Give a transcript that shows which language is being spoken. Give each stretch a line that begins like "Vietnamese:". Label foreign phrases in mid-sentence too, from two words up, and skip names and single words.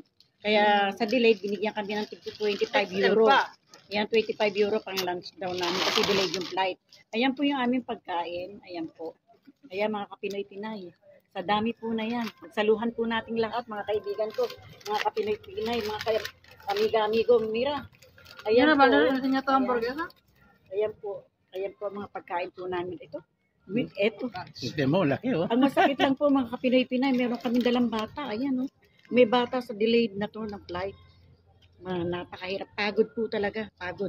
Filipino: Kaya sa delayed, binigyan kami ng tig 25 euro. Ayan, 25 euro pang lunch daw namin kasi delayed yung flight. Ayan po yung aming pagkain. Ayan po. Ayan mga kapinoy-pinay. Sa dami po na yan. Magsaluhan po nating lahat, mga kaibigan ko. Mga kapinoy-pinay, mga amiga-amigo, mira. Ayan po. Ayan po. Ayan po mga pagkain po namin. Ito. Ito. System mo, laki oh. Ang masakit lang po mga kapinoy-pinay, meron kaming dalang bata. Ayan oh. May bata sa delayed na to ng flight. Napakahirap. Pagod po talaga. Pagod.